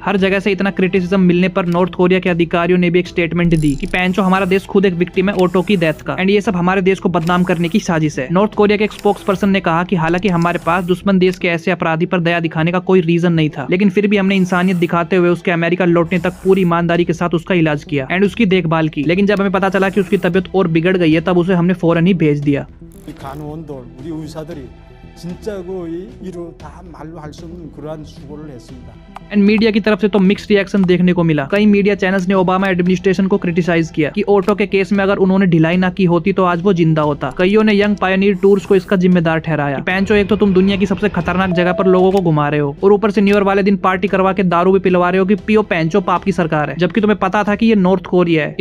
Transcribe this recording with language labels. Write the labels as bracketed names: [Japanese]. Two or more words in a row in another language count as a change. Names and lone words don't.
[Hindi] हर जगह से इतना क्रिटिसिज्म मिलने पर नॉर्थ कोरिया के अधिकारियों ने भी एक स्टेटमेंट दी कि पैंचो हमारा देश खुद एक विक्टिम है ओटो की डेथ का एंड ये सब हमारे देश को बदनाम करने की साजिश है। नॉर्थ कोरिया के एक [English] spokes person [Hindi] ने कहा कि हालांकि हमारे पास दुश्मन देश के ऐसे अपराधी पर दया दिखाने का कोई रीजन नहीं था, लेकिन फिर भी हमने इंसानियत दिखाते हुए उसके अमेरिका लौटने तक पूरी ईमानदारी के साथ उसका इलाज किया एंड उसकी देखभाल की। लेकिन जब हमें पता चला कि उसकी तबीयत और बिगड़ गई है, तब उसे हमने फौरन ही भेज दिया। [Korean] 간호원들, 우리 의사들이 진짜 이루 다 말로 할 수 없는 그러한 수고를 했습니다. [Hindi] एंड मीडिया की तरफ से तो [English] mix reaction [Hindi] देखने को मिला। कई [English] media channels [Hindi] ने ओबामा एडमिनिस्ट्रेशन को क्रिटिसाइज किया कि ओटो के केस में अगर उन्होंने ढिलाई ना की होती तो आज वो जिंदा होता। कईयों ने यंग पायनियर टूर्स को इसका जिम्मेदार ठहराया। पैंचो एक तो तुम दुनिया की सबसे खतरनाक जगह पर लोगों को घुमा रहे हो और ऊपर से [English] New Year [Hindi] वाले दिन पार्टी करवा के दारू भी पिलवा रहे हो कि पियो पैंचो पाप की सरकार है, जबकि तुम्हें पता था कि ये नॉर्थ कोरिया है।